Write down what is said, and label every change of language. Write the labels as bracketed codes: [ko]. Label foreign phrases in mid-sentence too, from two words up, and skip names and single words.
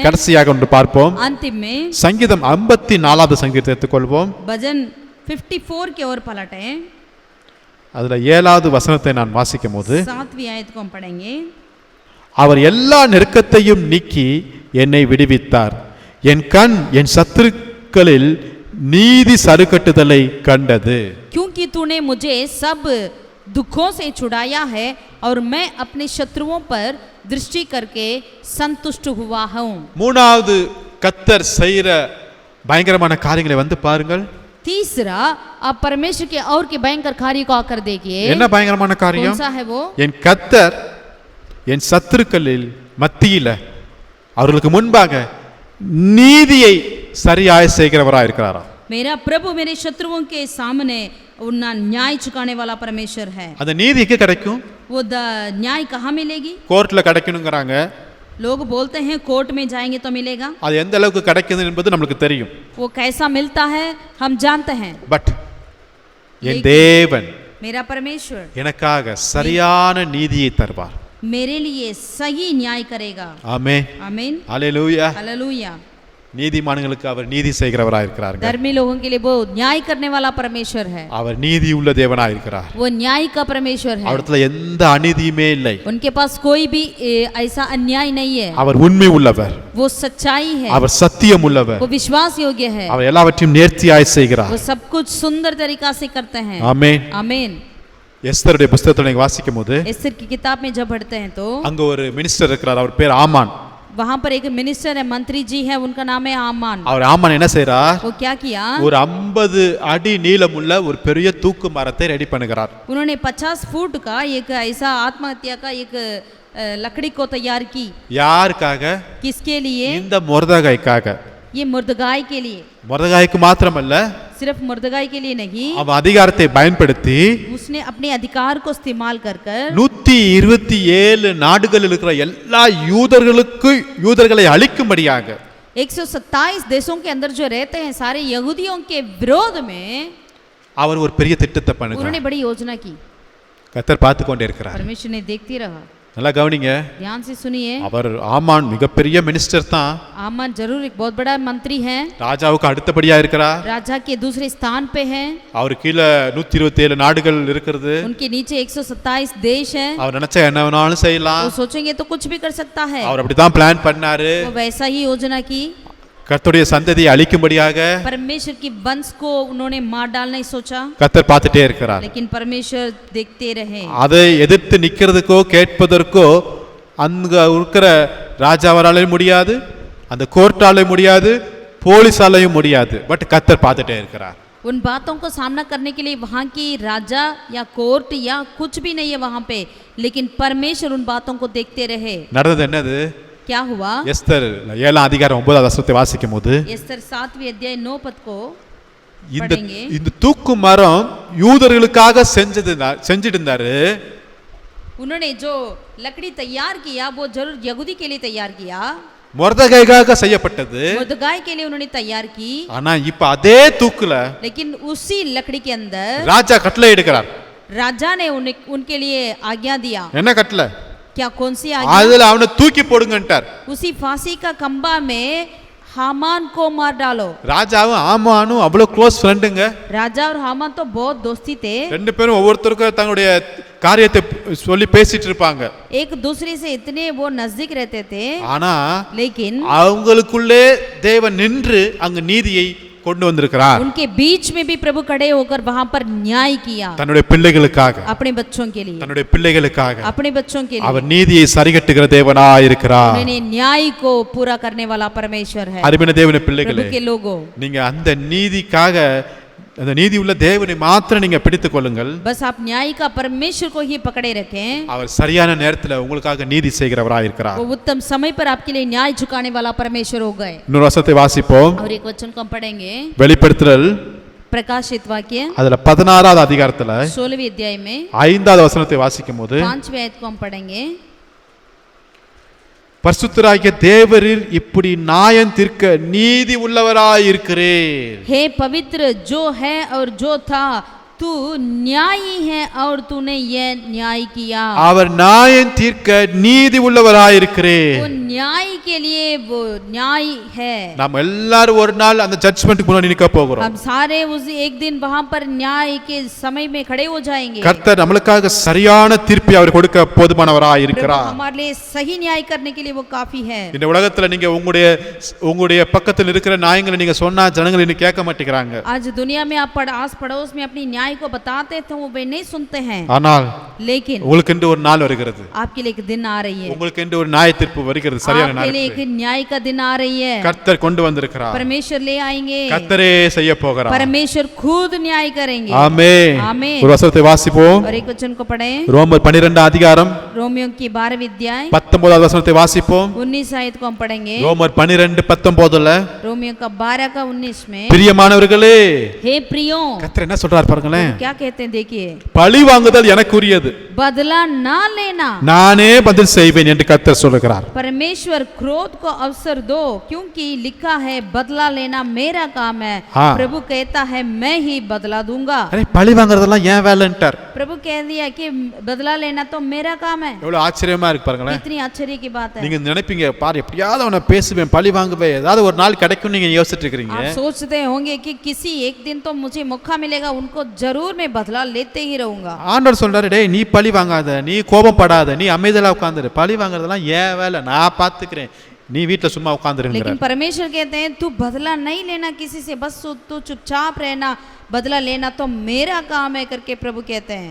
[ta] கடைசியாக ஒன்று பார்ப்போம், [hi] अंतिम में [ta] சங்கீதம் 54வது சங்கீதத்தை எடுத்துக்கொள்வோம். [hi] भजन 54 की ओर पलटे. [ta] அதுல 7வது வசனத்தை நான் வாசிக்கும் போது, [hi] 7वीं आयत को हम पढ़ेंगे. [ta] அவர் எல்லா நெருக்கத்தையும் நீக்கி என்னை விடுவித்தார், என் கண் என் சத்துருக்களில் நீதி சருக்கட்டுதலை கண்டது. [hi] क्योंकि तूने मुझे सब दुखों से छुड़ाया है और मैं अपने शत्रुओं पर दृष्टि करके संतुष्ट हुआ हूँ. [ta] மூணாவது கர்த்தர் செய்யற பயங்கரமான காரியங்களை வந்து பாருங்கள். [hi] तीसरा, आप परमेश्वर के और के भयंकर कार्य को आकर देखिए. [ta] என்ன பயங்கரமான [hi] कौन [ta] காரியம்? [hi] सा है वो? [ta] என் கர்த்தர் என் சத்துருக்களில் மத்தியில அவர்களுக்கு முன்பாக நீதியை சரியாய் செய்கிறவராய் இருக்கிறாரா. [hi] मेरा प्रभु मेरे शत्रुओं के सामने उन्ना न्याय चुकाने वाला परमेश्वर है. [ta] அந்த நீதி எங்க கிடைக்கும்? [hi] वो न्याय कहाँ मिलेगी? [ta] கோர்ட்ல கிடைக்கணுங்கிறாங்க. [hi] लोग बोलते हैं कोर्ट में जाएंगे तो मिलेगा. [ta] அது எந்த அளவுக்கு கிடைக்குது என்பது நமக்கு தெரியும். [hi] वो कैसा मिलता है हम जानते हैं. [ta] பட் என் தேவன் [hi] मेरा परमेश्वर [ta] எனக்காக சரியான நீதியை தருவார். [hi] मेरे लिए सही न्याय करेगा. [ta] ஆமென், [hi] आमीन, [ta] ஹalleluya. [hi] हालेलुया. [ta] நீதிமான்களுக்கு அவர் நீதி செய்கிறவராய் இருக்கிறார். [hi] धर्मी लोगों के लिए वो न्याय करने वाला परमेश्वर है. [ta] அவர் நீதி உள்ள தேவனாய் இருக்கிறார். [hi] वो न्याय का परमेश्वर है. [ta] அவரிடத்துல எந்த அநீதியுமே இல்லை. [hi] उनके पास कोई भी ऐसा अन्याय नहीं है. [ta] அவர் உண்மை உள்ளவர், [hi] वो सच्चाई है, [ta] அவர் சத்தியம் உள்ளவர், [hi] वो विश्वास योग्य है, [ta] அவர் எல்லாவற்றையும் நேர்த்தியாய் செய்கிறார். [hi] वो सब कुछ सुंदर तरीका से करते हैं. [ta] ஆமென். [hi] आमीन. [ta] எஸ்தருடைய புத்தகத்தை நீங்க வாசிக்கும் போது, [hi] एस्तर की किताब में जब पढ़ते हैं तो [ta] அங்க ஒரு மினிஸ்டர் இருக்கிறார், அவர் பேர் ஆமான். [hi] वहां पर एक मिनिस्टर है, मंत्री जी है, उनका नाम है आमान. [ta] அவர் ஆமான் என்ன செய்றார்? [hi] वो क्या किया? [ta] ஒரு 50 அடி நீளமுள்ள ஒரு பெரிய தூக்கு மரத்தை ரெடி பண்ணுகிறார். [hi] उन्होंने 50 फुट का एक ऐसा आत्महत्या का एक लकड़ी को तैयार की. [ta] யாருக்காக? [hi] किसके लिए? [ta] இந்த மொர்தகாய்க்காக. [hi] ये मुर्दगाय के लिए. [ta] மொர்தகாய்க்கு மாத்திரமல்ல, [hi] सिर्फ मुर्दगाय के लिए नहीं, [ta] அவன் அதிகாரத்தை பயன்படுத்தி [hi] उसने अपने अधिकार को इस्तेमाल कर [ta] 127 நாடுகளில் இருக்கிற எல்லா யூதர்களை அழிக்கும்படியாக [hi] 127 देशों के अंदर जो रहते हैं सारे यहूदियों के विरोध में [ta] அவர் ஒரு பெரிய திட்டத்தை [hi] उन्होंने [ta] பண்ணுகிறார். [hi] बड़ी योजना की. [ta] கர்த்தர் பார்த்து கொண்டே இருக்கிறார். [hi] परमेश्वर ने देखती रहा. [ta] நல்லா கவனிங்க. [hi] ध्यान से सुनिए, [ta] அவர் ஆமான் மிகப்பெரிய மினிஸ்டர் தான். [hi] आमन जरूर एक बहुत बड़ा मंत्री है, [ta] ராஜாவுக்கு அடுத்தபடியா இருக்கிறார். [hi] राजा के दूसरे स्थान पे है, [ta] அவர் கீழே 127 நாடுகள் இருக்கிறது. [hi] उनके नीचे 127 देश है, [ta] அவர் நினைச்சா என்ன வேணாலும் செய்யலாம். [hi] वो सोचेंगे तो कुछ भी कर सकता है, [ta] அவர் அப்படிதான் பிளான் பண்ணாரு. [hi] वो वैसा ही योजना की, [ta] கர்த்தருடைய சந்ததியை அழிக்கும்படியாக [hi] परमेश्वर की वंश को उन्होंने मार डालना ही सोचा, [ta] கர்த்தர் பார்த்துட்டே இருக்கிறார். [hi] लेकिन परमेश्वर देखते रहे। [ta] அதை எதிர்த்து நிக்கிறதுக்கோ கேட்பதற்கோ அங்க இருக்கிற ராஜாவராலையும் முடியாது, அந்த கோர்ட்டாலையும் முடியாது, போலீஸாலையும் முடியாது. பட் கர்த்தர் பார்த்துட்டே இருக்கிறார். [hi] उन बातों को सामना करने के लिए वहाँ की राजा या कोर्ट या कुछ भी नहीं है वहाँ पे, लेकिन परमेश्वर उन बातों को देखते रहे। [ta] நடந்தது என்னது? [hi] क्या हुआ? [ta] எஸ்தர் 7ஆம் அதிகாரம் 9வது வசனத்தை வாசிக்கும் போது [hi] एस्तर 7वें अध्याय 9 पद को [ta] இந்த [hi] पढ़ेंगे। [ta] இந்த தூக்கு மரம் யூதர்களுக்காக செஞ்சிட்டு இருந்தாரு. [hi] उन्होंने जो लकड़ी तैयार किया वो जरूर यहूदी के लिए तैयार किया, [ta] மொர்தெகாய்க்காக செய்யப்பட்டது. [hi] मुर्दगाय के लिए उन्होंने तैयार की, [ta] ஆனா இப்ப அதே தூக்குல [hi] लेकिन उसी लकड़ी के अंदर [ta] ராஜா கட்டளை எடுக்கிறார். [hi] राजा ने उनके लिए आज्ञा दिया। [ta] என்ன கட்டளை? [hi] क्या कौन सी आज्ञा? [ta] அதுல அவனை தூக்கி போடுங்கன்ட்டார். [hi] उसी फांसी का खंबा में हामान को मार डालो। [ta] ராஜாவும் ஆமானும் அவ்வளவு [en] close friends. [hi] राजा और हामान तो बहुत दोस्ती थे, [ta] ரெண்டு பேரும் ஒவ்வொருத்தருக்கும் தங்களுடைய காரியத்தை சொல்லி பேசிட்டு இருப்பாங்க. [hi] एक दूसरे से इतने वो नजदीक रहते थे, [ta] ஆனா [hi] लेकिन [ta] அவங்களுக்குள்ளே தேவன் நின்று அங்க நீதியை கொண்டு வந்திருக்கிறார். [hi] उनके बीच में भी प्रभु खड़े होकर वहां पर न्याय किया, [ta] தன்னுடைய பிள்ளைகளுக்காக, [hi] अपने बच्चों के लिए, [ta] தன்னுடைய பிள்ளைகளுக்காக [hi] अपने बच्चों के लिए [ta] அவர் நீதியை சரிகட்டுகிற தேவனாய் இருக்கிறார். [hi] उन्हें न्याय को पूरा करने वाला परमेश्वर है। [ta] அருமையான தேவனுடைய [hi] प्रभु [ta] பிள்ளைகளே, [hi] के लोगों, [ta] நீங்க அந்த நீதிக்காக, அந்த நீதி உள்ள தேவனை மாத்திரம் நீங்க பிடித்துக் கொள்ளுங்கள். [hi] बस आप न्याय का परमेश्वर को ही पकड़े रखें, [ta] அவர் சரியான நேரத்துல உங்களுக்காக நீதி செய்கிறவராய் இருக்கிறார். [hi] वो उत्तम समय पर आपके लिए न्याय झुकाने वाला परमेश्वर हो गए। [ta] இன்னொரு வசனத்தை வாசிப்போம். [hi] और एक वचन को हम पढ़ेंगे, [ta] வெளிப்படுத்தல் [hi] प्रकाशित वाक्य [ta] அதுல 16வது அதிகாரத்துல [hi] 16वें अध्याय में [ta] 5வது வசனத்தை வாசிக்கும் போது [hi] 5वें आयत को हम पढ़ेंगे। [ta] பரிசுத்தராகிய தேவரீர் இப்படி நியாயம் தீர்க்க நீதி உள்ளவராய் இருக்கிறீர். [hi] हे पवित्र जो है और जो था, तू न्यायी है और तूने ये न्याय किया। [ta] அவர் நியாயம் தீர்க்க நீதி உள்ளவராய் இருக்கிறீர். [hi] वो न्याय के लिए वो न्याय है। [ta] நாம் எல்லாரும் ஒரு நாள் அந்த ஜட்ஜ்மென்ட்க்கு முன்னாடி நிற்க போகிறோம். [hi] हम सारे उस एक दिन वहां पर न्याय के समय में खड़े हो जाएंगे। [ta] கர்த்தர் நமக்காக சரியான தீர்ப்பை அவர் கொடுக்க போதுமானவராய் [hi] प्रभु [ta] இருக்கிறார். [hi] हमारे लिए सही न्याय करने के लिए वो काफी है। [ta] இந்த உலகத்துல நீங்க உங்களுடைய பக்கத்தில் இருக்கிற நியாயங்களை நீங்க சொன்னா ஜனங்கள் இன்னும் கேட்க மாட்டேங்கிறாங்க. [hi] आज दुनिया में आप आस पड़ोस में अपनी न्याय को बताते तो वो वे नहीं सुनते हैं, [ta] ஆனால் [hi] लेकिन [ta] உங்களுக்கு என்று ஒரு நாள் வருகிறது. [hi] आपके लिए एक दिन आ रही है, [ta] உங்களுக்கு என்று ஒரு நியாய தீர்ப்பு வருகிறது. சரியான [hi] आपके लिए [ta] நாள் [hi] एक न्याय का दिन आ रही है। [ta] கர்த்தர் கொண்டு வந்திருக்கிறார். [hi] परमेश्वर ले आएंगे, [ta] கர்த்தரே செய்ய போகிறார். [hi] परमेश्वर खुद न्याय करेंगे। [ta] ஆமென். [hi] आमीन। [ta] ஒரு வசனத்தை வாசிப்போம். [hi] और एक वचन को पढ़ें, [ta] ரோமர் 12 அதிகாரம் [hi] रोमियो की 12वीं अध्याय [ta] 19வது வசனத்தை வாசிப்போம். [hi] 19 आयत को हम पढ़ेंगे। [ta] ரோமர் 12:19ல [hi] रोमियो का 12 का 19 में, [ta] பிரியமானவர்களே, [hi] हे प्रियो, [ta] கர்த்தர் என்ன சொல்றார் பாருங்களேன். [hi] क्या कहते हैं देखिए, [ta] பழி வாங்குதல் எனக்குரியது, [hi] बदला ना लेना, [ta] நானே பதில் செய்வேன் என்று கர்த்தர் சொல்லுகிறார். [hi] परमेश्वर क्रोध को अवसर दो, क्योंकि लिखा है बदला लेना मेरा काम है। हाँ। प्रभु कहता है मैं ही बदला दूंगा। [ta] அரே பழி வாங்குறதெல்லாம் ஏன் வேலைன்ட்டார். [hi] प्रभु कह दिया कि बदला लेना तो मेरा काम है। [ta] எவ்வளவு ஆச்சரியமா இருக்கு பாருங்களேன். [hi] कितनी आश्चर्य की बात है। [ta] நீங்க நினைப்பீங்க பாரு எப்படியாவது அவனை பேசுவேன் பழி வாங்குவேன் ஏதாவது ஒரு நாள் கிடைக்கும் நீங்க யோசிச்சுட்டு இருக்கீங்க. [hi] आप सोचते होंगे कि किसी एक दिन तो मुझे मौका मिलेगा, उनको जरूर मैं बदला लेते ही रहूंगा। [ta] ஆண்டவர் சொல்றாரு, டேய் நீ பழி வாங்காத, நீ கோபப்படாத, நீ அமைதியா உட்கார்ந்துரு, பழி வாங்குறதெல்லாம் ஏன் வேலை, நான் பாத்துக்கிறேன், நீ வீட்டுல சும்மா உட்கார்ந்துருங்க. [hi] लेकिन परमेश्वर कहते हैं तू बदला नहीं लेना किसी से, बस तू चुपचाप रहना, बदला लेना तो मेरा काम है करके प्रभु कहते हैं।